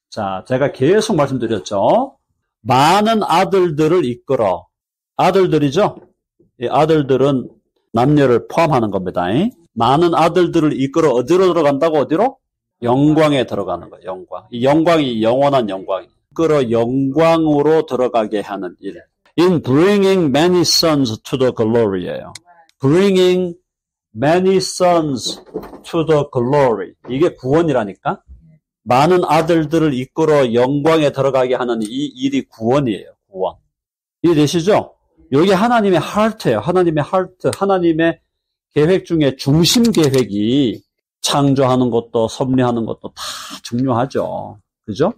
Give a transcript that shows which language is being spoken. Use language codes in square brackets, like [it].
[ko] 자, 제가 계속 말씀드렸죠. 많은 아들들을 이끌어. 아들들이죠? 이 아들들은 남녀를 포함하는 겁니다. 많은 아들들을 이끌어 어디로 들어간다고? 어디로? 영광에 들어가는 거예요. 영광. 이 영광이 영원한 영광. 이끌어 영광으로 들어가게 하는 일. [en] In bringing many sons to the glory예요. Bringing many sons to the glory. [ko] 이게 구원이라니까. 많은 아들들을 이끌어 영광에 들어가게 하는 이 일이 구원이에요. 구원. 이해되시죠? 여기 하나님의 heart예요. 하나님의 heart. 하나님의 계획 중에 중심 계획이 창조하는 것도 섭리하는 것도 다 중요하죠. 그죠?